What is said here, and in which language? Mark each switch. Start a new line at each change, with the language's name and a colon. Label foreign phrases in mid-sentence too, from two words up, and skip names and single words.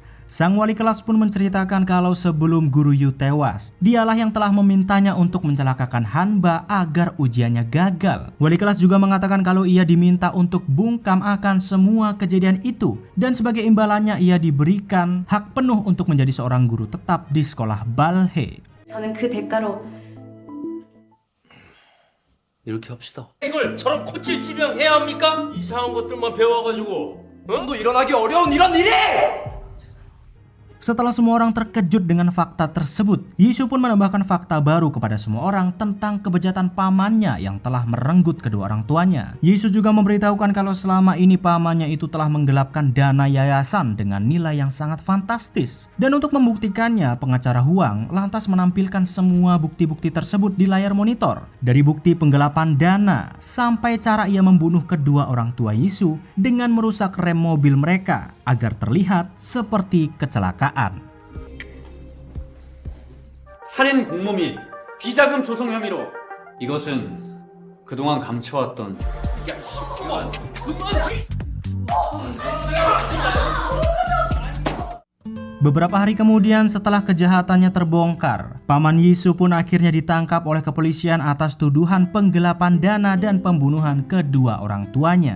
Indonesian: Sang wali kelas pun menceritakan kalau sebelum guru Yu tewas, dialah yang telah memintanya untuk mencelakakan Hanba agar ujiannya gagal. Wali kelas juga mengatakan kalau ia diminta untuk bungkam akan semua kejadian itu dan sebagai imbalannya ia diberikan hak penuh untuk menjadi seorang guru tetap di sekolah Balhe.
Korean: 저는 그 대가로 이렇게 합시다. 이걸 저런 코찔찔이랑 해야 합니까? 이상한 것들만 배워가지고 또 일어나기 어려운 이런 일이!
Indonesian: Setelah semua orang terkejut dengan fakta tersebut, Yisu pun menambahkan fakta baru kepada semua orang tentang kebejatan pamannya yang telah merenggut kedua orang tuanya. Yisu juga memberitahukan kalau selama ini pamannya itu telah menggelapkan dana yayasan dengan nilai yang sangat fantastis. Dan untuk membuktikannya, pengacara Huang lantas menampilkan semua bukti-bukti tersebut di layar monitor. Dari bukti penggelapan dana sampai cara ia membunuh kedua orang tua Yisu dengan merusak rem mobil mereka agar terlihat seperti kecelakaan.
Korean: 살인 공모 및 비자금 조성 혐의로 이것은 그동안 감춰왔던
Indonesian: Beberapa hari kemudian setelah kejahatannya terbongkar, paman Yisu pun akhirnya ditangkap oleh kepolisian atas tuduhan penggelapan dana dan pembunuhan kedua orang tuanya.